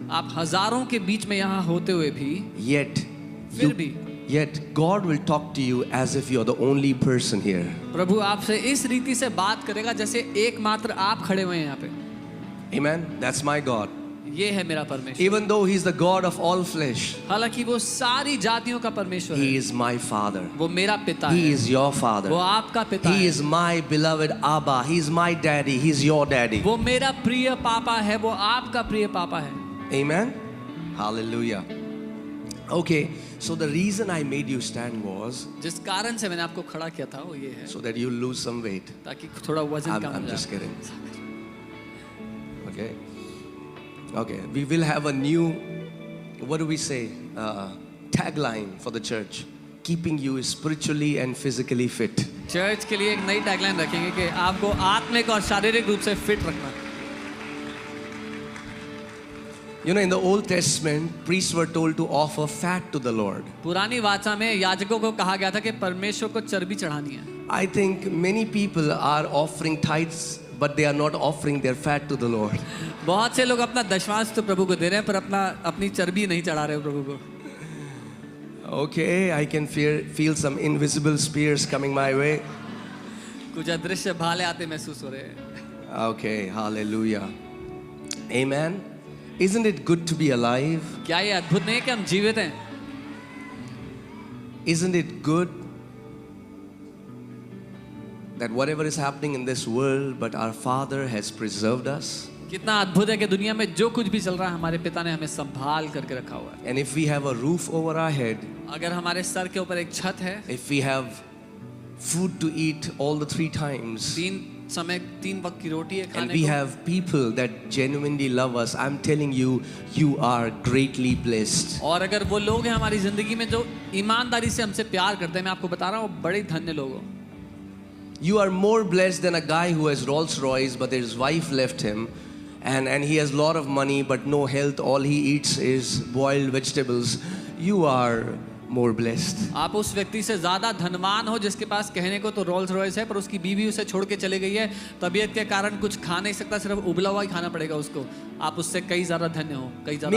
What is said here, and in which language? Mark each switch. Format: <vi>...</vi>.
<hi>आप हजारों के बीच में यहाँ होते हुए भी, फिर भी</hi> <en>yet God will talk to you as if you're the only person here.</en> <hi>प्रभु आपसे इस रीति से बात करेगा जैसे एकमात्र आप खड़े हुए हैं यहाँ पे.</hi> <en>Amen. That's my God.</en> <hi>ये है मेरा परमेश्वर.</hi> <en>Even though He's the God of all flesh,</en> <hi>हालांकि वो सारी जातियों का परमेश्वर</hi> <en>He</en> <hi>है.</hi> <en>is my Father.</en> <hi>वो मेरा पिता</hi> <en>He</en> <hi>है.</hi> <en>is your Father.</en> <hi>वो आपका पिता</hi> <en>He</en> <hi>है.</hi> <en>is my beloved Abba. He's my daddy. He's your daddy.</en> <hi>वो मेरा प्रिय पापा है, वो आपका प्रिय पापा है.</hi> <en>Amen. Hallelujah. Okay, so the reason I made you stand was</en> <hi>जिस कारण से मैंने आपको खड़ा किया था वो ये है</hi> <en>so that you lose some weight.</en> <hi>ताकि थोड़ा वजन कम हो</hi> <en>I'm</en> <hi>जाए.</hi> <en>just kidding. Okay. Okay, we will have a new, what do we say, tagline for the church. Keeping you spiritually and physically fit.</en> <hi>Church के लिए एक नई tagline रखेंगे कि आपको आत्मिक और शारीरिक रूप से फिट रखना.</hi> <en>You know, in the Old Testament, priests were told to offer fat to the Lord.</en> <hi>पुरानी वाचा में याजकों को कहा गया था कि परमेश्वर को चर्बी चढ़ानी है.</hi> <en>I think many people are offering tithes, but they are not offering their fat to the Lord.</en> <hi>बहुत से लोग अपना दशमांश तो प्रभु को दे रहे हैं पर अपनी चर्बी नहीं चढ़ा रहे प्रभु को.</hi> <en>Okay, I can feel some invisible spears coming my way.</en> <hi>कुछ अदृश्य भाले आते महसूस हो रहे हैं.</hi> <en>Okay, hallelujah. Amen. Isn't it good to be alive?</en> <hi>क्या ये अद्भुत नहीं है कि हम जीवित हैं?</hi> <en>Isn't it good that whatever is happening in this world, but our Father has preserved us?</en> <hi>कितना अद्भुत है कि दुनिया में जो कुछ भी चल रहा है हमारे पिता ने हमें संभाल करके रखा हुआ है.</hi> <en>And if we have a roof over our head,</en> <hi>अगर हमारे सर के ऊपर एक छत है,</hi> <en>if we have food to eat all the 3 times,</en> <hi>3 वक्त की रोटी है</hi> <en>and</en> <hi>खाने</hi> <en>we</en> <hi>को,</hi> <en>have people that genuinely love us, I'm telling you, you are greatly blessed.</en> <hi>और अगर वो लोग हैं हमारी जिंदगी में जो ईमानदारी से हमसे प्यार करते हैं, मैं आपको बता रहा हूँ वो बड़े धन्य लोग हो.</hi> <en>You are more blessed than a guy who has Rolls Royce, but his wife left him, and he has a lot of money, but no health. All he eats is boiled vegetables. You are more blessed.</en> <hi>आप उस व्यक्ति से ज़्यादा धनवान हो जिसके पास कहने को तो रोल्स रॉयस है पर उसकी बीवी उसे छोड़ के चले गई है, तबीयत के कारण कुछ खा नहीं सकता, सिर्फ उबला हुआ ही खाना पड़ेगा उसको. आप उससे कई ज़्यादा धन्य हो, कई ज़्यादा.</hi>